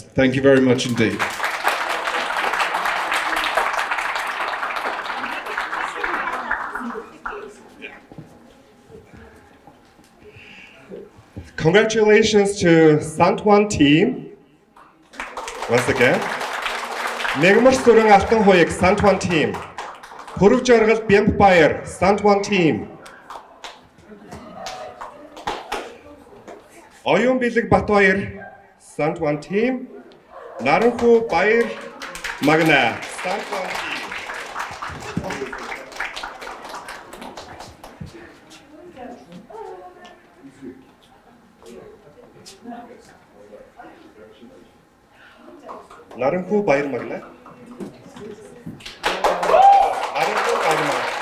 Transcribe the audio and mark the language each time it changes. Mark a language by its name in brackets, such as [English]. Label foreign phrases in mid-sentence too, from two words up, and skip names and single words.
[English] Thank you very much indeed. Congratulations to Sant team. Once again. [Mongolian] Нэгмэр сүрэн алтан хуйг [English] Sant team. [Mongolian] Хүрв жаргал Бямб Баяр [English] Sant team. [Mongolian] Оюун Бэлэг Батбаяр [English] Sant team. [Mongolian] Наранхүү Баяр Магна [English] Sant team. [Mongolian] Наранхүү Баяр Магна. Наранхүү Баяр Магна.